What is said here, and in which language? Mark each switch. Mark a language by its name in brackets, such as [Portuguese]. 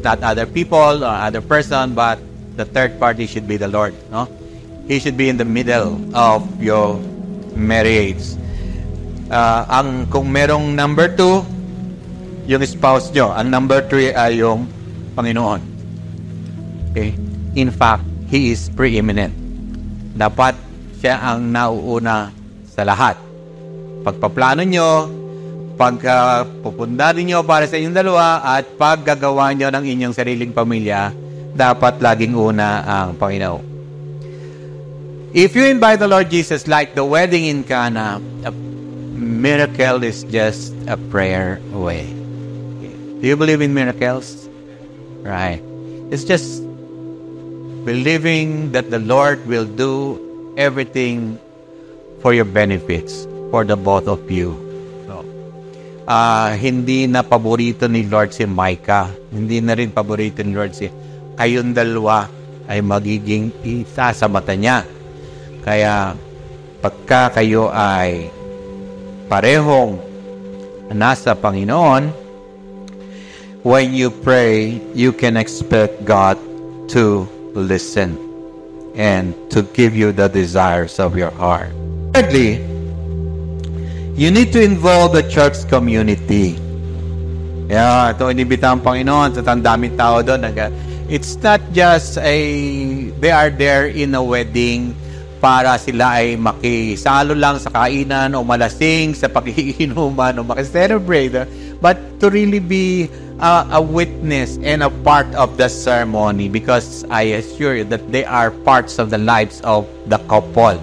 [English] Not other people or other person, but the third party should be the Lord. No? He should be in the middle of your marriage. [Filipino] Kung merong number 2, yung spouse nyo. Ang number 3 ay yung Panginoon. Okay? [English] In fact, He is preeminent. [Filipino] Dapat siya ang nauuna sa lahat. Pagpaplano nyo, pagpupundarin nyo para sa inyong dalawa, at paggagawa nyo ng inyong sariling pamilya, dapat laging una ang Panginoon. [English] If you invite the Lord Jesus like the wedding in Cana, a miracle is just a prayer away. Do you believe in miracles? Right. It's just believing that the Lord will do everything for your benefits, for the both of you. [Filipino] Hindi na paborito ni Lord si Micah. Hindi na rin paborito ni Lord kayong dalawa ay magiging isa sa mata niya. Kaya pagka kayo ay parehong nasa Panginoon, [English] when you pray, you can expect God to listen and to give you the desires of your heart. Thirdly, You need to involve the church community. [Filipino] Yeah, ito inibita ang Panginoon sa daming tao doon. [English] It's not just they are there in a wedding [Filipino] para sila ay makisalo lang sa kainan o malasing sa pag-iinuman o makiselebrate, [English] but to really be a witness and a part of the ceremony, because I assure you that they are parts of the lives of the couple.